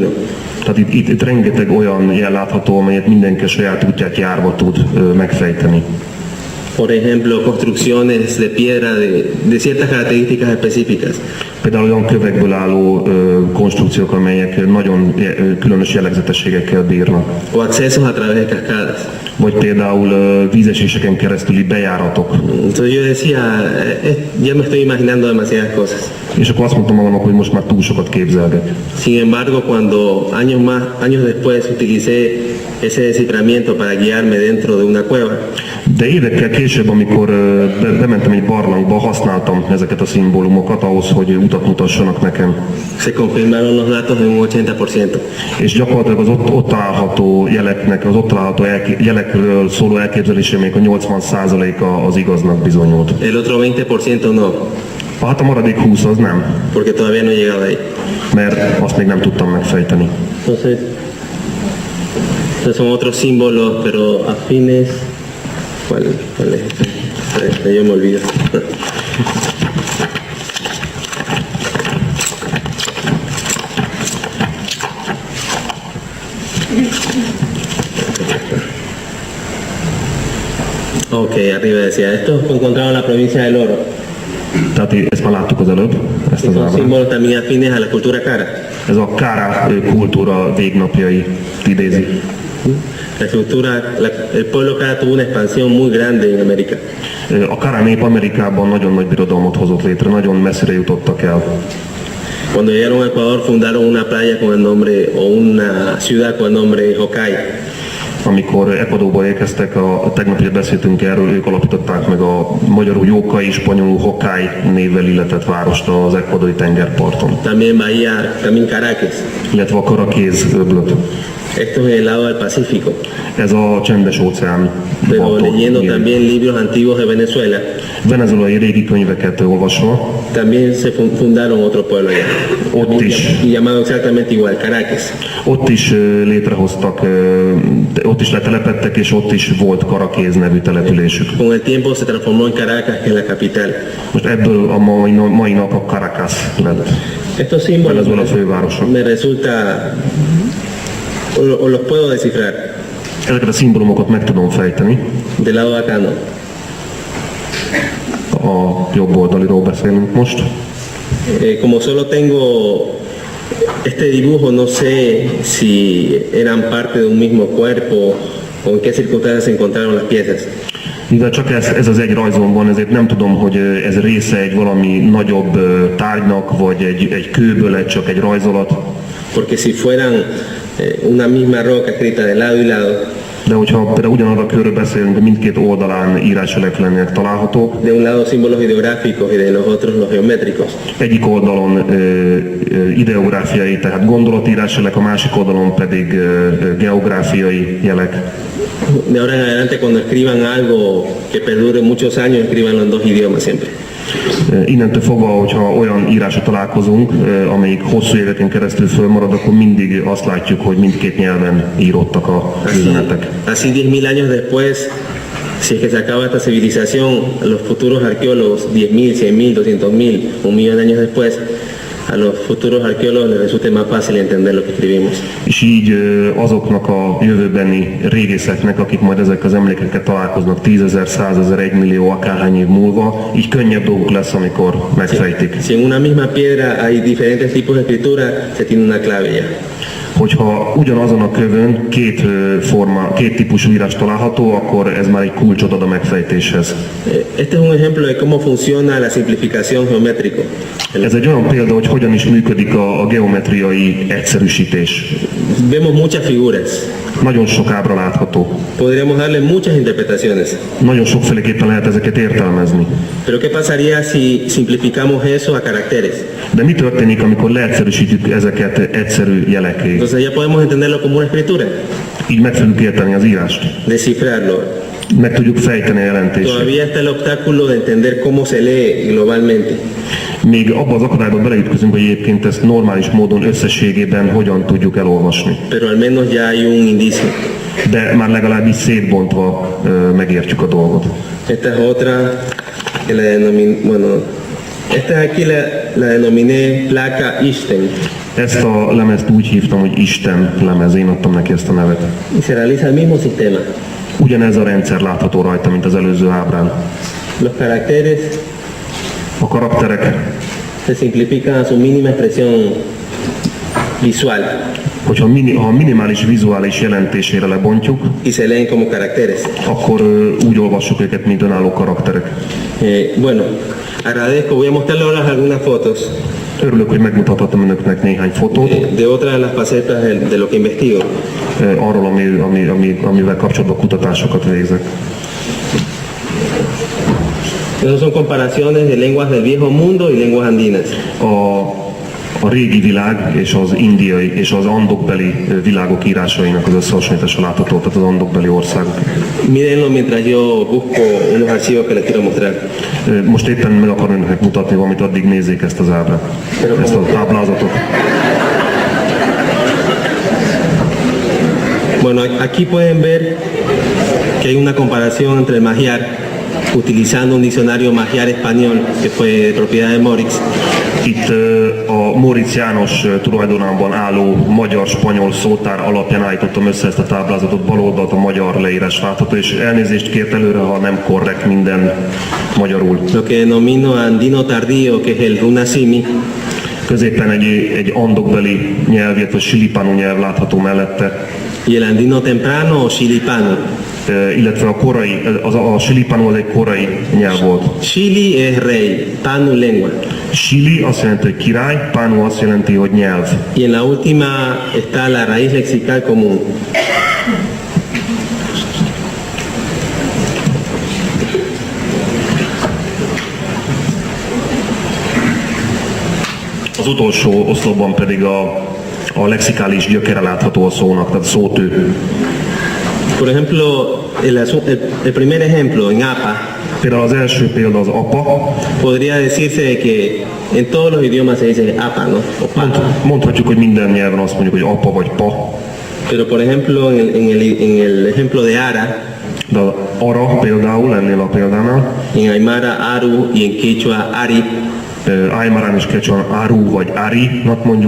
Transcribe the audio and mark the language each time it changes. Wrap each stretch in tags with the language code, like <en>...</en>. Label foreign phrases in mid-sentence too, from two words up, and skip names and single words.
<hu>Tehát itt rengeteg olyan jel látható, amelyet mindenki a saját útját járva tud megfejteni.</hu> <es>Por ejemplo, construcciones de piedra de ciertas características específicas.</es> <hu>Például olyan kövekből álló konstrukciók, amelyek nagyon különös jellegzetességekkel bírnak.</hu> <es>O accesos a través de cascadas.</es> <hu>Vagy például vízeséseken keresztüli bejáratok.</hu> <es>Entonces yo decía, ya me estoy imaginando demasiadas cosas.</es> <hu>És akkor azt mondtam magamnak, hogy most már túl sokat képzelgek.</hu> <es>Sin embargo, cuando años después utilicé ese desciframiento para guiarme dentro de una cueva,</es> <hu>De évekkel később, amikor bementem egy barlangba, használtam ezeket a szimbólumokat ahhoz, hogy utat mutassanak nekem.</hu> <es>se confirmaron los datos en un 80%.</es> <hu>És gyakorlatilag az ott található jeleknek, az ott található jelekről szóló elképzelésemek a 80%-a az igaznak bizonyult.</hu> <es>El otro 20% no,</es> <hu>Hát a maradék 20 az nem,</hu> <es>porque todavía no he llegado ahí.</es> <hu>mert azt még nem tudtam megfejteni.</hu> <es>Entonces, estos son otros símbolos, pero afines. ¿Cuál es? Este, yo me olvido. Ok, arriba decía, esto fue encontrado en la provincia del Oro.</es> <hu>Tehát ezt már láttuk az előbb, ezt az</hu> <es>Son</es> <hu>ábrát.</hu> <es>símbolos también afines a la cultura cara.</es> <hu>Ez a Kára kultúra végnapjai idézi.</hu> <es>El pueblo cara tuvo una expansión muy grande en América.</es> <hu>A Kára nép Amerikában nagyon nagy birodalmat hozott létre, nagyon messzire jutottak el.</hu> <es>Cuando llegaron a Ecuador fundaron una playa con el nombre, o una ciudad con el nombre Hokai.</es> <hu>Amikor Ecuadorba érkeztek, tegnap ugye beszéltünk erről, ők alapították meg a magyarul Jókai, spanyolul Hokai névvel illetett várost az ecuadori tengerparton,</hu> <es>También Caracas.</es> <hu>illetve a Karakéz öblöt.</hu> <es>Esto es en el lado del Pacífico.</es> <hu>Ez a csendes óceán.</hu> <es>Pero leyendo también libros antiguos de Venezuela,</es> <hu>Venezuelai régi könyveket olvasva,</hu> <es>también se fundaron otro pueblo allá.</es> <hu>ott is,</hu> <es>Y llamado exactamente igual, Caracas.</es> <hu>ott is létrehoztak, ott is letelepedtek, és ott is volt Karakéz nevű településük.</hu> <es>Con el tiempo se transformó en Caracas, que es la capital.</es> <hu>Most ebből a mai nap a Caracas lett.</hu> <es>Estos símbolos</es> <hu>Venezuela fővárosa.</hu> <es>me resulta, o los puedo descifrar.</es> <hu>Ezeket a szimbólumokat meg tudom fejteni.</hu> <es>Del lado de acá no.</es> <hu>A jobb oldaliról beszélünk most.</hu> <es>Como solo tengo Este dibujo no sé si eran parte de un mismo cuerpo o en qué circunstancias se encontraron las piezas.</es> <hu>Mivel csak ez az egy rajzom van, ezért nem tudom, hogy ez része egy valami nagyobb tárgynak, vagy egy kőből, csak egy rajzolat.</hu> <es>Porque si fueran una misma roca escrita de lado y lado,</es> <hu>De hogyha például ugyanarra a körről beszélünk, de mindkét oldalán írásjelek lennének találhatók,</hu> <es>de un lado símbolos ideográficos y de los otros los geométricos,</es> <hu>egyik oldalon ideográfiai, tehát gondolatírásjelek, a másik oldalon pedig geográfiai jelek.</hu> <es>de ahora en adelante cuando escriban algo que perdure muchos años, escríbanlo en dos idiomas siempre.</es> <hu>Innentől fogva, hogyha olyan írásra találkozunk, amelyik hosszú éveken keresztül fölmarad, akkor mindig azt látjuk, hogy mindkét nyelven írottak a üzenetek.</hu> <es>Así 10.000 años después, si es que se acaba esta civilización, los futuros arqueólogos, 10.000, 100.000, 200.000, 1.000.000 de años después, a los futuros arqueólogos les resulte más fácil entender lo que escribimos.</es> <hu>És így azoknak a jövőbeni régészeknek, akik majd ezek az emlékekkel találkoznak 10.000, 100.000, 1 millió, akárhány év múlva, így könnyebb dolguk lesz, amikor megfejtik.</hu> <es>Si en una misma piedra hay diferentes tipos de escritura, se tiene una clave ya.</es> <hu>Hogyha ugyanazon a kövön két típusú írás található, akkor ez már egy kulcsot ad a megfejtéshez.</hu> <es>Este es un ejemplo de cómo funciona la simplificación geométrica.</es> <hu>Ez egy olyan példa, hogy hogyan is működik a geometriai egyszerűsítés.</hu> <es>Vemos muchas figuras.</es> <hu>Nagyon sok ábra látható.</hu> <es>Podríamos darle muchas interpretaciones.</es> <hu>Nagyon sokféleképpen lehet ezeket értelmezni.</hu> <es>Pero ¿qué pasaría si simplificamos eso a caracteres?</es> <hu>De mi történik, amikor leegyszerűsítjük ezeket egyszerű jelekké?</hu> <es>Entonces ya podemos entenderlo como una escritura,</es> <hu>Így meg tudjuk érteni az írást.</hu> <es>descifrarlo.</es> <hu>Meg tudjuk fejteni a jelentését.</hu> <es>Todavía está el obstáculo de entender cómo se lee globalmente.</es> <hu>Még abba az akadályba beleütközünk, hogy egyébként ezt normális módon összességében hogyan tudjuk elolvasni.</hu> <es>Pero al menos ya hay un indicio.</es> <hu>De már legalábbis szétbontva megértjük a dolgot.</hu> <es>Esta es otra que la esta aquí la denominé placa Einstein.</es> <hu>Ezt a lemezt úgy hívtam, hogy Isten lemez, én adtam neki ezt a nevet.</hu> <es>Y se realiza el mismo sistema.</es> <hu>Ugyanez a rendszer látható rajta, mint az előző ábrán.</hu> <es>Los caracteres</es> <hu>A karakterek,</hu> <es>se simplifican a su mínima expresión visual</es> <hu>hogyha ha minimális vizuális jelentésére lebontjuk,</hu> <es>y se leen como caracteres.</es> <hu>akkor úgy olvassuk őket, mint önálló karakterek.</hu> <es>Bueno, agradezco, voy a mostrarles ahora algunas fotos</es> <hu>Örülök, hogy megmutathatom önöknek néhány fotót</hu> <es>de otra de las facetas de lo que investigo.</es> <hu>arról, amivel kapcsolatban kutatásokat végzek.</hu> <es>Esas son comparaciones de lenguas del viejo mundo y lenguas andinas.</es> <hu>A régi világ és az indiai és az andokbeli világok írásainak az összehasonlítása látható, tehát az andokbeli országok.</hu> <es>Mírenlo mientras yo busco unos archivos que les quiero mostrar.</es> <hu>Most éppen meg akarom önöknek mutatni valamit, addig nézzék ezt az ábrát, ezt a táblázatot.</hu> <es>Bueno, aquí pueden ver que hay una comparación entre el magiar, utilizando un diccionario magiar español que fue de propiedad de Morix.</es> <hu>Itt a Móricz János tulajdonában álló magyar-spanyol szótár alapján állítottam össze ezt a táblázatot, bal oldalt a magyar leírás látható, és elnézést kért előre, ha nem korrekt minden magyarul.</hu> <es>Lo que denomino andino tardío, que es el runasimi,</es> <hu>Középen egy andokbeli nyelv, illetve silipánu nyelv látható mellette,</hu> <es>y el andino temprano o xilipano.</es> <hu>illetve a silipánu az egy korai nyelv volt.</hu> <es>Xili es rey, panu lengua.</es> <hu>Sili azt jelenti, hogy király, pánu azt jelenti, hogy nyelv.</hu> <es>Y en la última está la raíz lexical común.</es> <hu>Az utolsó oszlopban pedig a lexikális gyökere látható a szónak, tehát a szótő.</hu> <es>Por ejemplo, el primer ejemplo en APA,</es> <hu>Például az első példa az apa.</hu> <es>podría decirse de que en todos los idiomas se dice APA, ¿no? O pa.</es> <hu>Mondhatjuk, hogy minden nyelven azt mondjuk, hogy apa vagy pa.</hu> <es>Pero por ejemplo, en el ejemplo de Ara,</es> <hu>De az ara például, ennél a példánál,</hu> <es>en Aymara Aru y en Quechua Ari,</es> <hu>Aymarán és Quechuán Aru vagy Ari-nak mondjuk.</hu>